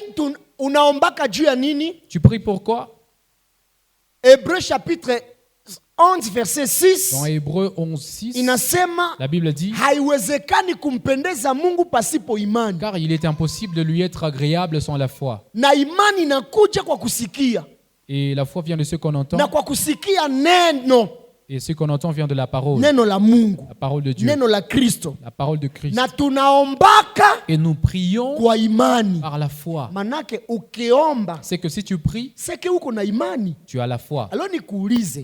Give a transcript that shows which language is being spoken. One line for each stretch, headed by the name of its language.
Swahili: maombi unaombaka juu ya nini?
French: Tu pries pourquoi? Hébreu chapitre 11 verset 6 Dans Hébreux 11, 6,
Swahili: inasema
French: la Bible dit,
Swahili: haiwezekani kumpendeza Mungu pasipo imani,
French: car il est impossible de lui être agréable sans la foi.
Swahili: na imani inakuja kwa kusikia,
French: Et la foi vient de ce qu'on entend.
Swahili: na kwa kusikia neno,
French: Et ce qu'on entend vient de la parole.
Swahili: neno la Mungu,
French: La parole de Dieu.
Swahili: neno la Kristo,
French: La parole de Christ.
Swahili: na tunaombaka
French: Et nous prions
Swahili: kwa imani.
French: par la foi.
Swahili: Manake ukiomba
French: C'est que si tu pries,
Swahili: seke uko na imani.
French: tu as la foi.
Swahili: Alo nikuulize,